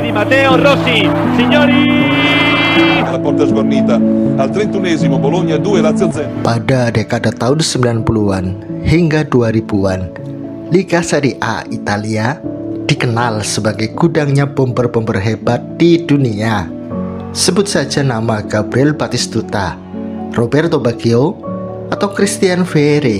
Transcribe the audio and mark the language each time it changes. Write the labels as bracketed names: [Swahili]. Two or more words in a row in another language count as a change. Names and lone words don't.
[Italian] Matteo Rossi, signori. La porta sguarnita. Al 31esimo Bologna 2 Lazio 0. [Indonesian] Pada dekade tahun 90-an hingga 2000-an, Liga Serie A Italia dikenal sebagai gudangnya bomber-bomber hebat di dunia. Sebut saja nama Gabriel Batistuta, Roberto Baggio, atau Christian Vieri.